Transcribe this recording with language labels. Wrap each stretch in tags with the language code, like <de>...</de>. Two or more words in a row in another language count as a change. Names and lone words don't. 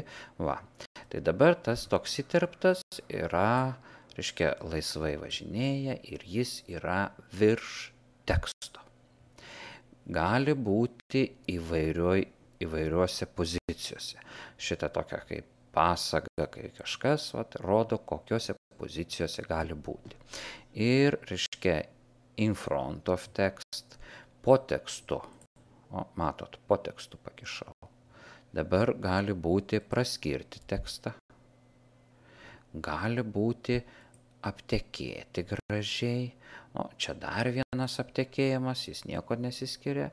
<lt>Tai dabar tas toks įterptas yra, reiškia, laisvai važinėja ir jis yra virš teksto. Gali būti įvairiuose pozicijose. Šitą tokia kaip pasaga, kai kažkas rodo, kokiuose pozicijose gali būti. Ir, reiškia,</lt> <en>in front of text,</en> <lt>po tekstu. Matot, po tekstu pakišau. Dabar gali būti praskirti tekstą. Gali būti aptekėti gražiai. Čia dar vienas aptekėjimas, jis nieko nesiskiria.</lt>